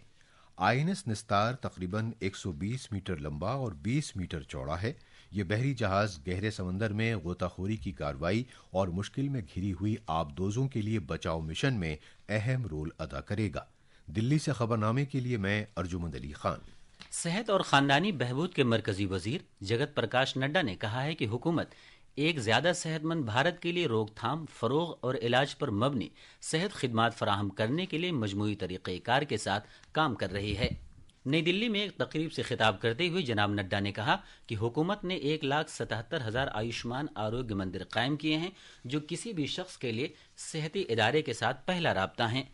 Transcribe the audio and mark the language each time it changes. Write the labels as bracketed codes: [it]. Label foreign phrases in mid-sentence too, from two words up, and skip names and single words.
[ur] INS نستار تقریباً 120 میٹر لمبا اور 20 میٹر چوڑا ہے۔ یہ بحری جہاز گہرے سمندر میں غوطہ خوری کی کارروائی اور مشکل میں گھری ہوئی آبدوزوں کے لیے بچاؤ مشن میں اہم رول ادا کرے گا۔ دلی سے خبرنامے کے لیے میں ارجمند علی خان۔ صحت اور خاندانی بہبود کے مرکزی وزیر جگت پرکاش نڈا نے کہا ہے کہ حکومت ایک زیادہ صحت مند بھارت کے لیے روک تھام، فروغ اور علاج پر مبنی صحت خدمات فراہم کرنے کے لیے مجموعی طریقہ کار کے ساتھ کام کر رہی ہے۔ نئی دلی میں ایک تقریب سے خطاب کرتے ہوئے جناب نڈا نے کہا کہ حکومت نے 1,77,000 آیوشمان آروگیہ مندر قائم کیے ہیں جو کسی بھی شخص کے لیے صحتی ادارے کے ساتھ پہلا رابطہ ہیں۔